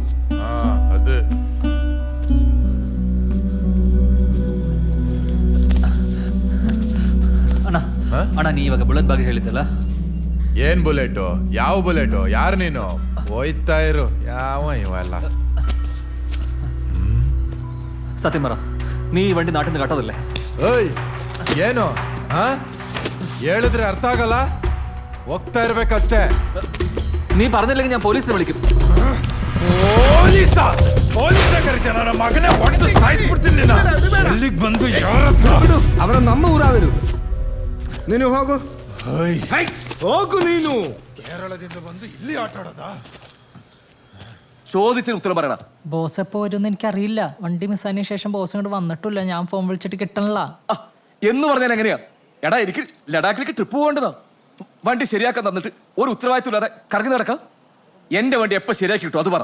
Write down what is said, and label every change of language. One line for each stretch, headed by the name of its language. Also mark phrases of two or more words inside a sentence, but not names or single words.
Kannada: ಅದು ಅಣ್ಣ, ನೀ ಇವಾಗ ಬುಲೆಟ್ ಬಗ್ಗೆ ಹೇಳಿದ್ದಲ್ಲ, ಏನ್ ಬುಲೆಟು? ಯಾವ ಬುಲೆಟು? ಯಾರು ನೀನು? ಹೋಯ್ತಾ ಇರು. ಯಾವ ಇವೆಲ್ಲ
Malayalam: സത്യം പറ, നീ ഈ വണ്ടി നാട്ടിൽ നിന്ന് കട്ടതല്ലേ?
Kannada: ಓಯ್, ಏನು ಹೇಳಿದ್ರೆ ಅರ್ಥ ಆಗಲ್ಲ. ಹೋಗ್ತಾ ಇರ್ಬೇಕಷ್ಟೇ.
Malayalam: നീ പറഞ്ഞില്ലെങ്കിൽ ഞാൻ പോലീസിനെ വിളിക്കും.
Kannada: ನನ್ನ ಮಗನೇ ಹೊಡೆದು ಸಾಯಿಸ್ಬಿಡ್ತೀನಿ. ಎಲ್ಲಿಗೆ ಬಂದು ಅವರ ನಮ್ಮ ಊರಾದರು. ನೀನು ಹೋಗು. ಹೋಗು ನೀನು. കേരളದಿಂದ ಬಂದು ಇಲ್ಲಿ ಆಟ ಆಡೋದಾ?
Malayalam: ചോദിച്ചതിന് ഉത്തരം പറയണ. ബോസ് എപ്പോ വരുമെന്ന് എനിക്കറിയില്ല. വണ്ടി മിസ്സായതിനു ശേഷം ബോസ് ഇങ്ങോട്ട് വന്നിട്ടില്ല. ഞാൻ ഫോൺ വിളിച്ചിട്ട് കിട്ടണില്ല. എന്ന് പറഞ്ഞാൽ എങ്ങനെയാ? എടാ, എനിക്ക് ലഡാക്കിലേക്ക് ട്രിപ്പ് പോകേണ്ടതാ. വണ്ടി ശരിയാക്കാൻ തന്നിട്ട് ഒരു ഉത്തരവാദിത്വം ഇല്ലാതെ കറങ്ങി നടക്കാം. എന്റെ വണ്ടി എപ്പോ ശരിയാക്കി കിട്ടും അത് പറ.